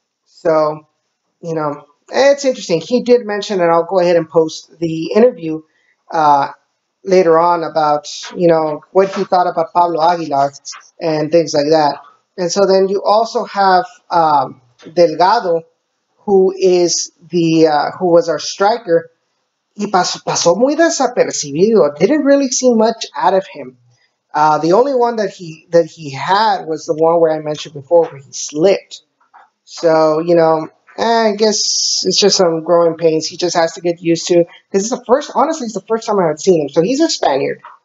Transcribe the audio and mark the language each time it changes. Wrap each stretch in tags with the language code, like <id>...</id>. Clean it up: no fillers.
<en>So, it's interesting. He did mention, and I'll go ahead and post the interview later on about, what he thought about Pablo Aguilar and things like that. And so then you also have Delgado, who is who was our striker.</en> <es>Y pasó muy desapercibido.</es> <en>Didn't really see much out of him. The only one that he had was the one where I mentioned before, where he slipped. So, I guess it's just some growing pains. He just has to get used to, because honestly, it's the first time I had seen him. So he's a Spaniard.</en>